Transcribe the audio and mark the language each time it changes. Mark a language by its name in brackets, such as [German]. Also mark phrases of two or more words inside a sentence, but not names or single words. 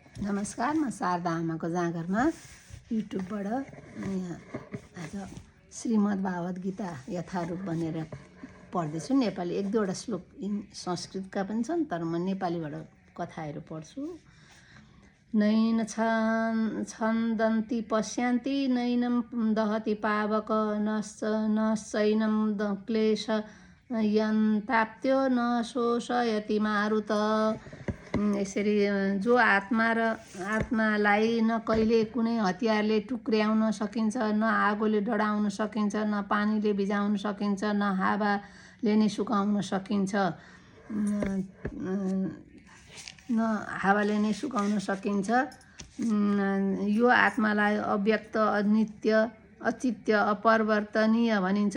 [Nepali] नमस्कार, म शारदा आमाको जाँगरमा युट्युबबाट यहाँ आज श्रीमद् भागवत गीता यथारूप भनेर पढ्दैछु। नेपाली एक दुईवटा श्लोक संस्कृतका पनि छन्, तर म नेपालीबाट कथाहरू पढ्छु। [Sanskrit] नैन छन्दन्ति पश्यन्ति नैनं दहति पावक नश्चैनं क्लेश यन्ताप्त्यो न शोषयति मारुत। [Nepali] यसरी जो आत्मालाई न कहिले कुनै हतियारले टुक्र्याउन सकिन्छ, न आगोले डढाउन सकिन्छ, न पानीले भिजाउन सकिन्छ, न हावाले नै सुकाउन सकिन्छ, यो आत्मालाई अव्यक्त, अनित्य, अचित्य, अपरिवर्तनीय भनिन्छ।